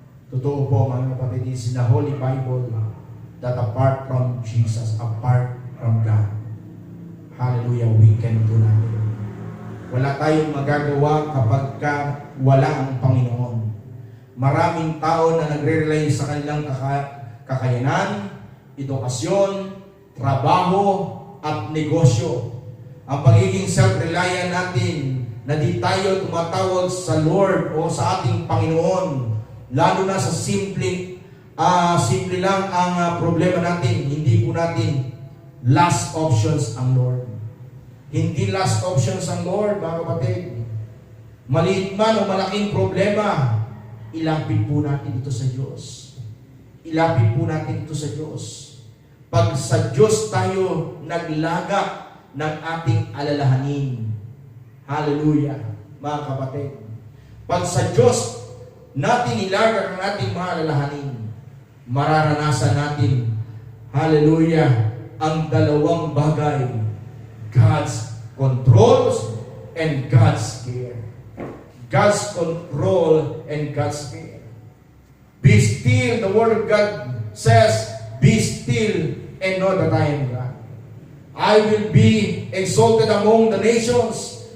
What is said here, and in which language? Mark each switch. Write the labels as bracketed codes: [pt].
[tl] Totoo po, mga kapatid, [en] is in the Holy Bible that apart from Jesus, apart from God, hallelujah, we can do nothing. [tl] Wala tayong magagawa kapag wala ang Panginoon. Maraming tao na nagre-rely sa kanilang kakayanan, edukasyon, trabaho, at negosyo. Ang pagiging self-reliant natin na di tayo tumatawag sa Lord o sa ating Panginoon, lalo na sa simple lang ang problema natin. Hindi po natin last options ang Lord. Hindi last options ang Lord, mga kapatid. Maliit man o malaking problema, ilapit po natin ito sa Diyos. Ilapit po natin ito sa Diyos. Pag sa Diyos tayo naglagak ng ating alalahanin. Hallelujah, mga kapatid. Pag sa Diyos natin ilagak ang ating mga alalahanin, mararanasan natin, hallelujah, ang dalawang bagay. [en] God's controls and God's care. God's control and God's care. Be still, the Word of God says, be still and know that I am God. I will be exalted among the nations.